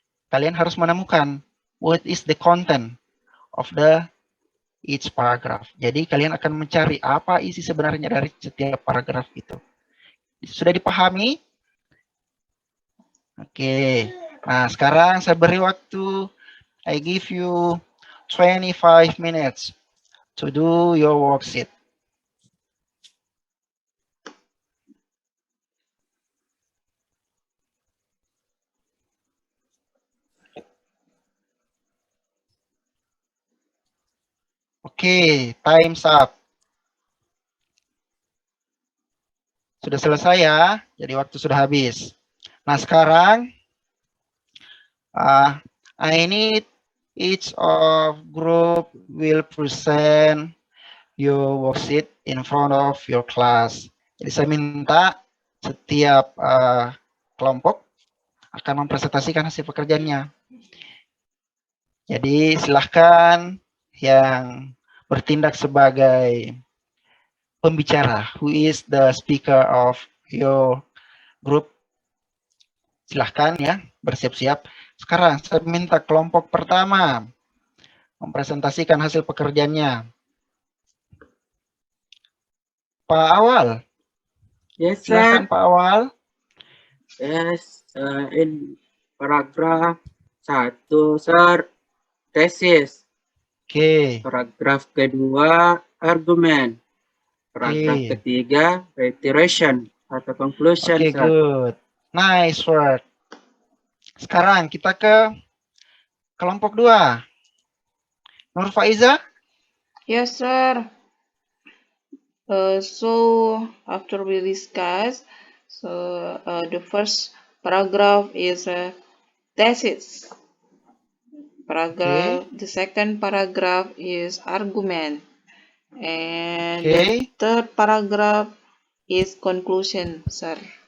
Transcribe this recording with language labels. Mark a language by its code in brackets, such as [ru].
[id] Kalian harus menemukan [en] what is the content of the each paragraph. [id] Jadi kalian akan mencari apa isi sebenarnya dari setiap paragraf itu. Sudah dipahami? Oke. Nah, sekarang saya beri waktu. [en] I give you 25 minutes to do your worksheet. Oke, time's up. [id] Sudah selesai ya, jadi waktu sudah habis. Nah, sekarang [en] I need each of group will present your worksheet in front of your class. [id] Jadi saya minta setiap kelompok akan mempresentasikan hasil pekerjaannya. Jadi silahkan yang bertindak sebagai pembicara, [en] who is the speaker of your group. [id] Silahkan ya, bersiap-siap. Sekarang saya minta kelompok pertama mempresentasikan hasil pekerjaannya. Pak Awal. [en] Yes, [id] Silahkan [en] sir. [id] Pak Awal. [en] Yes, in paragraf 1, sir, tesis. [id] Oke. Paragraf kedua, argumen. Paragraf Oke. ketiga, reiteration atau conclusion, Oke, [en] sir. good. Nice work. [id] Sekarang kita ke kelompok 2. Nur Faiza. [en] Yes, sir. So after we discuss, the first paragraph is thesis. The second paragraph is argument, and the third paragraph is conclusion, sir.